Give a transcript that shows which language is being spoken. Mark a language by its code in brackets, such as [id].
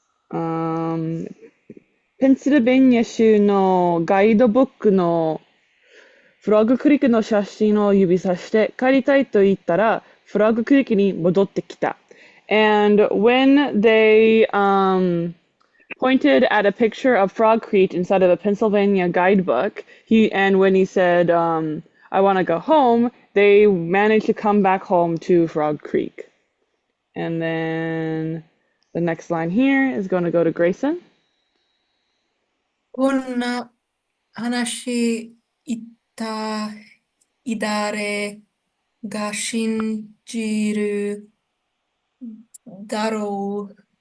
[ja] ペンシルベニア州のガイドブックのフラッグクリックの写真を指さして帰りたいと言ったらフラッグクリックに戻ってきた。 [en] And when they pointed at a picture of Frog Creek inside of a Pennsylvania guidebook, when he said, I want to go home, they managed to come back home to Frog Creek. And then the next line here is going to go to Grayson. [ja] こんな話言った誰が信じるだろう。